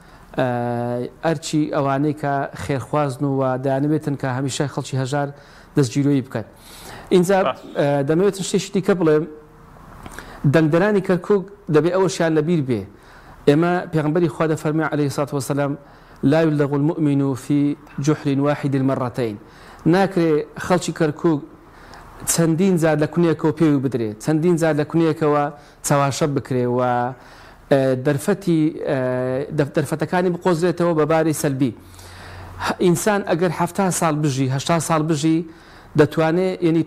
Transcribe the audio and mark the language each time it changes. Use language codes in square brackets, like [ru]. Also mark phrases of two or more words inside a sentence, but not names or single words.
[ckb] ئەرچی ئەوانەی کە خێرخوازن و دەیانەوێتن کە هەمیشە خەڵکی هەژار دەستگیرۆیی بکەن اینجا دەمەوێت شتێکی دیکە بڵێم دەنگدەرانی کەرکووک دەبێت ئەوەشیان لەبیر بێ ئێمە پێغەمبەری خوا دەفەرمێ [ar] عەلەیهی سەڵاتو وەسەلام لا يلدغ المؤمن في جحر واحد مرتين [ckb] ناکرێ خەڵکی کەرکووک چەندین جار لە کونیەکەوە پێوی بدرێت چەندین جار لە کونیەکەوە چاواشە بکرێ و دەرفەتەکانی بقۆزرێتەوە بەباری سەلبی ئینسان ئەگەر 70 ساڵ بژی 80 ساڵ بژی دەتوانێت ینی